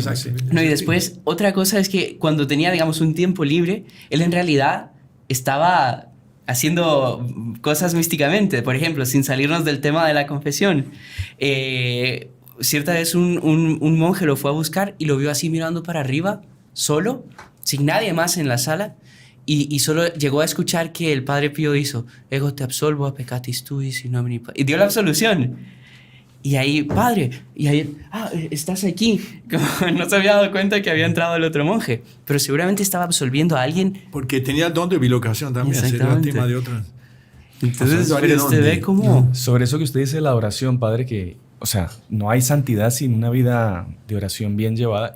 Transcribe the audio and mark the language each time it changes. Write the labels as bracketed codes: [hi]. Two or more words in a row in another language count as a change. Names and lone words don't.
[es] No, y después, otra cosa es que cuando tenía, digamos, un tiempo libre, él en realidad estaba haciendo cosas místicamente. Por ejemplo, sin salirnos del tema de la confesión. Cierta vez un monje lo fue a buscar y lo vio así mirando para arriba, solo, sin nadie más en la sala, y solo llegó a escuchar que el Padre Pío hizo [la] «Ego te absolvo a peccatis tuis in nomine Patris», [es] y dio la absolución. Y ahí, padre, y ahí, estás aquí. Como no se había dado cuenta que había entrado el otro monje, pero seguramente estaba absolviendo a alguien. Porque tenía el don de bilocación también, sería el tema de otras. Entonces, pero usted ve cómo... Sobre eso que usted dice, la oración, padre, que, o sea, no hay santidad sin una vida de oración bien llevada.